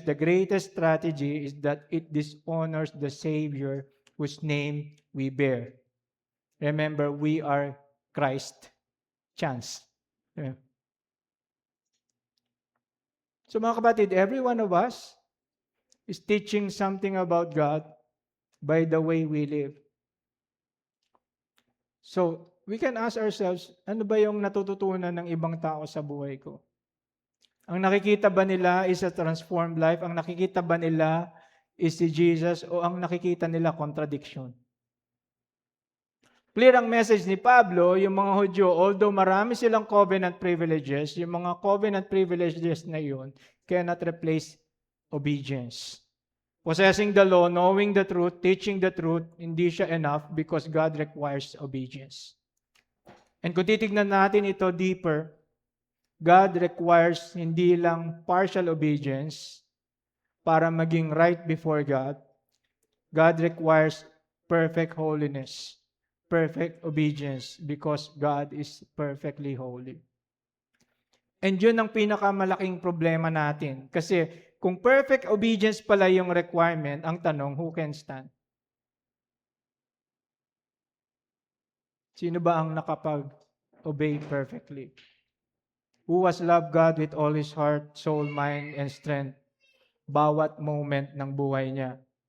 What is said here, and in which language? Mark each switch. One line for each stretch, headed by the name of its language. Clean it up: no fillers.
English: The greatest tragedy is that it dishonors the Savior whose name we bear. Remember, we are Christ. Chance. So
Filipino: mga kapatid,
English: every one of us is teaching something about God by the way we live. So, we can ask ourselves,
Filipino: ano ba yung natututunan ng ibang tao sa buhay ko? Ang nakikita ba nila
English: is a transformed life?
Filipino: Ang nakikita ba nila is si Jesus? O ang nakikita nila contradiction? Clear ang message ni Pablo, yung mga Hudyo, although marami silang covenant privileges, yung mga covenant privileges na yun
English: cannot replace obedience. Possessing the law, knowing the truth, teaching the truth,
Filipino: hindi siya
English: enough because God requires obedience. And
Filipino: kung titignan natin ito
English: deeper, God requires
Filipino: hindi lang
English: partial obedience
Filipino: para maging
English: right before God. God requires perfect holiness, perfect obedience because God is perfectly holy.
Filipino: And yun ang pinakamalaking problema natin. Kasi kung perfect obedience pala yung requirement, ang tanong,
English: who can stand?
Filipino: Sino ba ang nakapag-obey perfectly?
English: Who has loved God with all his heart, soul, mind, and strength?
Filipino: Bawat moment ng buhay niya.